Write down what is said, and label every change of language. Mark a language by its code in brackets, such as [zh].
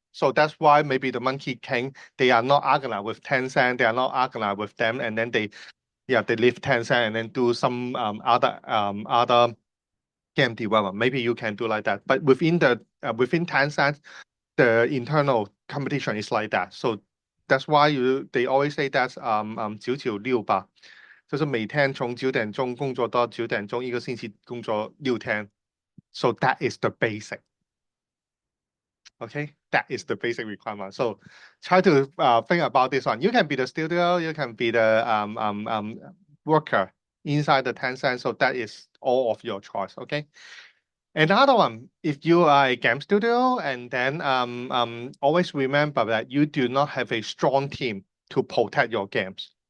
[en] So that's why maybe the Monkey King, they are not organized with Tencent, they are not organized with them, and then they leave Tencent and then do some other game development. Maybe you can do like that, but within Tencent, the internal competition is like that. So that's why they always say that [zh] 9-9-6吧，就是每天从9点钟工作到9点钟，1个星期工作6天。 [en] So that is the basic. Okay, that is the basic requirement. So try to think about this one. You can be the studio, you can be the worker inside the Tencent. So that is all of your choice. Okay. Another one, if you are a game studio, and then always remember that you do not have a strong team to protect your games.